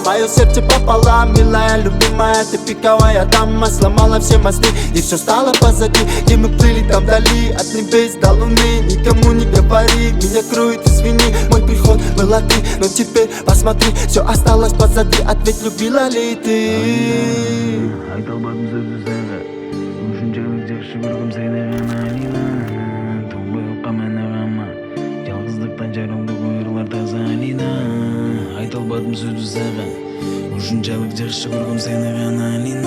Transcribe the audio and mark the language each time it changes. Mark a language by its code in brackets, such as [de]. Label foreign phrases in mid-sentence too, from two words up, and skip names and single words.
[ru] Мое сердце пополам, милая, любимая, ты пиковая дама. Сломала все мосты, и все стало позади. Где мы плыли там вдали, от небес до луны. Никому не говори, меня кроет, извини. Мой приход была ты, но теперь посмотри, все осталось позади. Ответь, любила ли ты? [ky] Айта албадым сөзсүз сага. Ушунчалык жакшы көргөм сени гана Алина. Толбой окка мени кама, жалгыздыктан жаралды ойлор таза Алина. Айта албадым сөзсүз сага. Ушунчалык жакшы көргөм сени гана Алина.